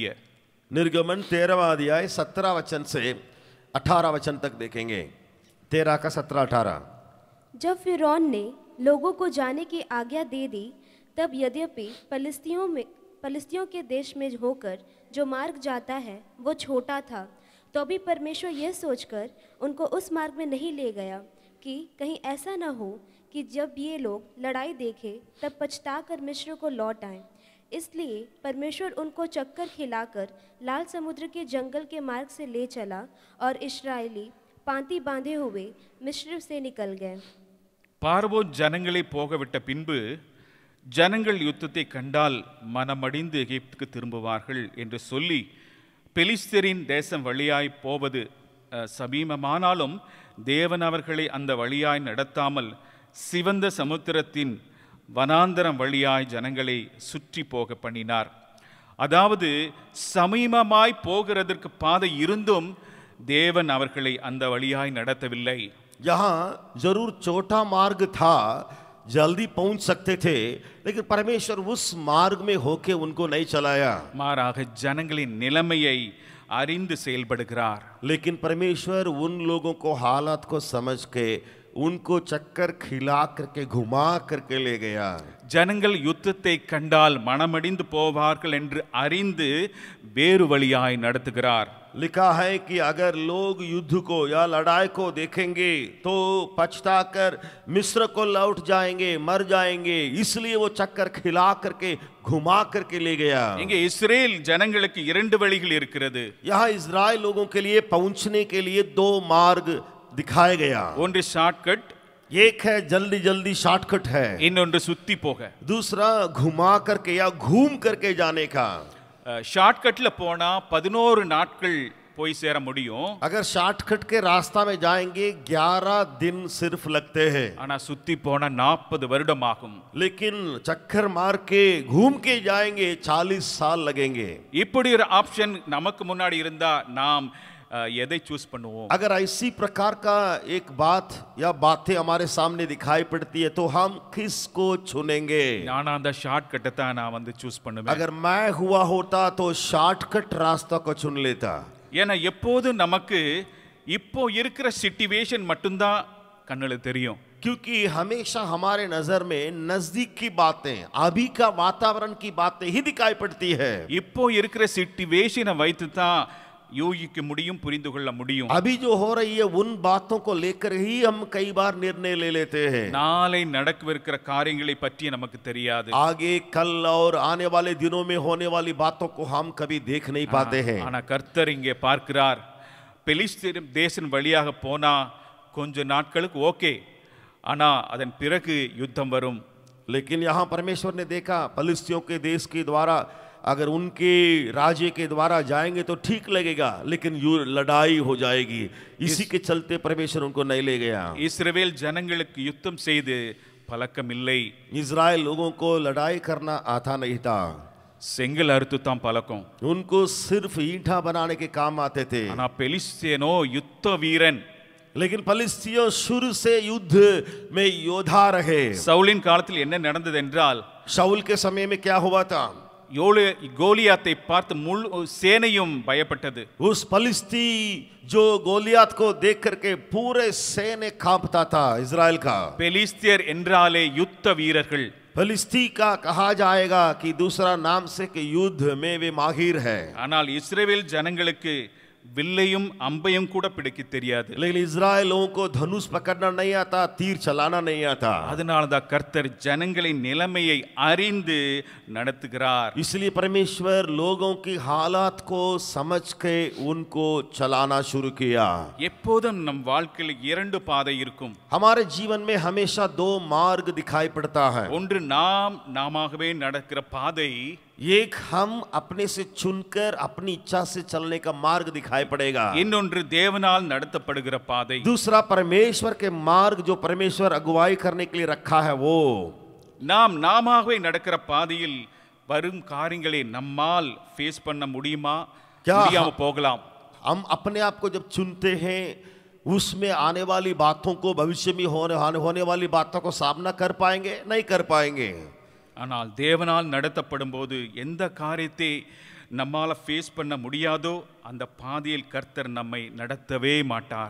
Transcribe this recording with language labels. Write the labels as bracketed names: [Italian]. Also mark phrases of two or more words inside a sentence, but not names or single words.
[Hindi] निर्गमन 13वां अध्याय 17 वचन से 18 वचन तक देखेंगे। 13 का 17 18। जब फिरौन ने लोगों को जाने की आज्ञा दे दी, तब यद्यपि पलिस्तियों के देश में होकर जो मार्ग जाता है वो छोटा था, तो भी परमेश्वर यह सोचकर उनको उस मार्ग में नहीं ले गया कि कहीं ऐसा न हो कि जब ये लोग लड़ाई देखें तब पछताकर मिस्र को लौट आएं। इसलिए परमेश्वर उनको चक्कर खिलाकर लाल समुद्र के जंगल के मार्ग से ले चला और इस्राएली पांति बांधे हुए मिस्र से निकल गए। [Tamil] பார்வோன் ஜனங்களை போகவிட்ட பின்பு ஜனங்கள் யுத்தத்தை கண்டால் மனமடிந்து எகிப்துக்கு திரும்புவார்கள் என்று சொல்லி பெலிஸ்தரின் தேசம் வழியாய் போவது சமீபமானாலும் தேவன் அவர்களை அந்த வழியாய் நடத்தாமல் சிவந்த சமுத்திரத்தின் வனாந்தரம் வழியாய் ஜனங்களை சுற்றி போக பண்ணினார். அதாவது சமீபமாய் போகிறதற்கு பாதை இருந்தும் தேவன் அவர்களை அந்த வழியாய் நடத்தவில்லை. [Hindi] यहाँ जरूर छोटा मार्ग था, जल्दी पहुंच सकते थे, लेकिन परमेश्वर उस मार्ग में होके उनको नहीं चलाया. [Tamil] மாறாக ஜனங்களின் நிலைமையை அறிந்து செயல்படுகிறார். [Hindi] लेकिन परमेश्वर उन लोगों को हालात को समझ के उनको चक्कर खिला करके घुमा करके ले गया. [Tamil] ஜனங்கள் யுத்தத்தை கண்டால் மனமடிந்து போவார்கள் என்று அறிந்து வேறு வழியாய் நடத்துகிறார். [Hindi] लिखा है कि अगर लोग युद्ध को या लड़ाई को देखेंगे तो पछताकर मिस्र को लौट जाएंगे, मर जाएंगे, इसलिए वो चक्कर खिला करके घुमा करके ले गया. [Tamil] இங்கே இஸ்ரேல் ஜனங்களுக்கு இரண்டு வழிகள் இருக்கிறது. [Hindi] यहाँ इजराइल लोगों के लिए पहुंचने के लिए दो मार्ग दिखाया गया. [Tamil] ஒன்று ஷார்ட்கட், [Hindi] एक है जल्दी जल्दी शॉर्टकट है, [Tamil] இன்னொன்று சுத்தி போக. [Hindi] दूसरा घुमा करके या घूम करके जाने का. [Tamil] ஷார்ட்கட்ல போனா 11 நாட்கள் போய் சேர முடியும். [Hindi] अगर शॉर्टकट के रास्ता में जाएंगे 11 दिन सिर्फ लगते हैं, [Tamil] ஆனா சுத்தி போனா 40 வருடம் ஆகும். [Hindi] लेकिन चक्कर मार के घूम के जाएंगे 40 साल लगेंगे. [Tamil] இப்படி ஒரு ஆப்ஷன் நமக்கு முன்னாடி இருந்தா நாம் எதை சூஸ் பண்ணுவோம்? [Hindi] अगर ऐसी प्रकार का एक बात या बातें हमारे सामने दिखाई पड़ती है तो हम किसको चुनेंगे? [Tamil] நானா அந்த ஷார்ட்கட்டை தான் நான் வந்து சூஸ் பண்ணுவேன். [Hindi] अगर मैं हुआ होता तो शॉर्टकट रास्ता को चुन लेता. [Tamil] ஏன்னா எப்போதும் நமக்கு இப்போ இருக்கிற சிச்சுவேஷன் மட்டும்தான் கண்ணுல தெரியும். [Hindi] क्योंकि हमेशा हमारे नजर में नजदीक की बातें, अभी का वातावरण की बातें ही दिखाई पड़ती है. [Tamil] இப்போ இருக்கிற சிச்சுவேஷனை வைத்து தான் யோகிக்க முடியும், புரிந்து கொள்ள முடியும். [Hindi] अभी जो हो रही है उन बातों को लेकर ही हम कई बार निर्णय ले लेते हैं. [Tamil] நாளை நடக்கவிருக்கிற காரியங்களை பற்றி நமக்கு தெரியாது. [Hindi] आगे कल और आने वाले दिनों में होने वाली बातों को हम कभी देख नहीं पाते हैं. [Tamil] ஆனா கர்த்தர் இங்கே பார்க்கிறார், பெலிஸ்தீன் தேசன் வழியாக போனா கொஞ்ச நாட்களுக்கு ஓகே, ஆனா அதன் பிறகு யுத்தம் வரும். [Hindi] लेकिन यहाँ परमेश्वर ने देखा फलिस्तियों के देश के द्वारा अगर उनके राज्य के द्वारा जाएंगे तो ठीक लगेगा, लेकिन लड़ाई हो जाएगी. इसी के चलते परमेश्वर उनको नहीं ले गया. [Tamil] இஸ்ரவேல் ஜனங்களுக்கு யுத்தம் செய்து பழக்கம் இல்லை. [Hindi] इजराइल लोगों को लड़ाई करना आता नहीं था. [Tamil] செங்கல் அறுத்து தான் பழக்கம். [Hindi] उनको सिर्फ ईंटा बनाने के काम आते थे. [Tamil] ஆனா பெலிஸ்தேனோ யுத்த வீரன். [Hindi] लेकिन फलिस्तियों शुरू से युद्ध में योद्धा रहे. [Tamil] சவுலின் காலத்தில் என்ன நடந்தது என்றால், [Hindi] शाऊल के समय में क्या हुआ था? [Tamil] கோலியாத்தை பார்த்து முழு சேனையும் பயப்பட்டது. [Hindi] उस फलिस्ती जो गोलियात को देख करके पूरे सेने कांपता था इजराइल का. [Tamil] பெலிஸ்தியர் என்றாலே யுத்த வீரர்கள். [Hindi] फलिस्ती का कहा जाएगा कि दूसरा नाम से कि युद्ध में वे माहिर है. [Tamil] ஆனால் இஸ்ரவேல் ஜனங்களுக்கு வில்லையும் அம்பையும் கூட பிடிக்க தெரியாது. [Hindi] लेकिन इजराइल लोगों को धनुष पकड़ना नहीं आता, तीर चलाना नहीं आता. [Tamil] அதனாலதான் கர்த்தர் ஜனங்களின் நிலைமையை அறிந்து நடத்துகிறார். [Hindi] इसलिए परमेश्वर लोगों की हालात को समझ के उनको चलाना शुरू किया. [Tamil] எப்போதும் நம் வாழ்க்கையில் இரண்டு பாதை இருக்கும். [Hindi] हमारे जीवन में हमेशा दो मार्ग दिखाई पड़ता है. [Tamil] ஒன்று நாமாகவே நடக்கிற பாதை, [Hindi] एक हम अपने से चुनकर अपनी इच्छा से चलने का मार्ग दिखाई पड़ेगा. [Tamil] இன்னொன்று தேவனால் நடத்தப்படுகிற பாதை. [Hindi] दूसरा परमेश्वर के मार्ग जो परमेश्वर अगुवाई करने के लिए रखा है वो. [Tamil] நாம் நாமாகவே நடக்கிற பாதையில் வரும் காரியங்களை நம்மால் ஃபேஸ் பண்ண முடியுமா? முடியாம போகலாம். [Hindi] हम अपने आप को जब चुनते हैं उसमें आने वाली बातों को, भविष्य में होने वाली बातों को सामना कर पाएंगे? नहीं कर पाएंगे. [Tamil] ஆனால் தேவனால் நடத்தப்படும் போது எந்த காரியத்தை நம்மால ஃபேஸ் பண்ண முடியாதோ அந்த பாதையில் கர்த்தர் நம்மை நடத்தவே மாட்டார்.